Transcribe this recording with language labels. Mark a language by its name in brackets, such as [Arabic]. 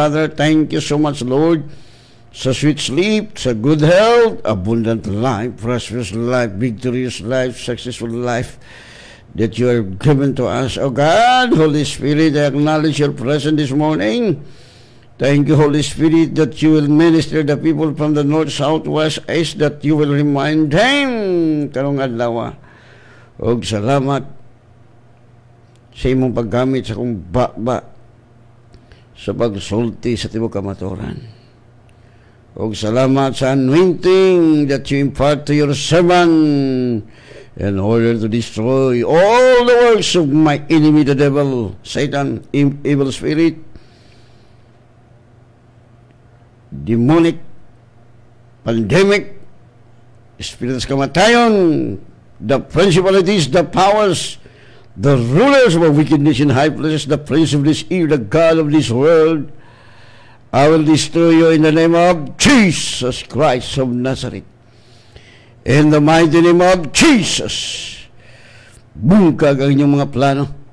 [English] Father, thank you so much, Lord, sa sweet sleep, sa good health, abundant life, prosperous life, victorious life, successful life that you are given to us. Oh God, Holy Spirit, I acknowledge your presence this morning. Thank you, Holy Spirit, that you will minister the people from the north, south, west, east, that you will remind them [Cebuano] karong adlaw. Og salamat sa imong paggamit sa kong baba sa pagsulti sa tibuok kamatuoran. Og salamat sa [English] anointing that you impart to your servant in order to destroy all the works of my enemy, the devil, Satan, evil spirit, demonic, pandemic, spirits kamatayon, the principalities, the powers, the rulers of wickedness in high places, the prince of this air, the God of this world. I will destroy you in the name of Jesus Christ of Nazareth. In the mighty name of Jesus. [Cebuano] Bungkag ang inyong mga plano.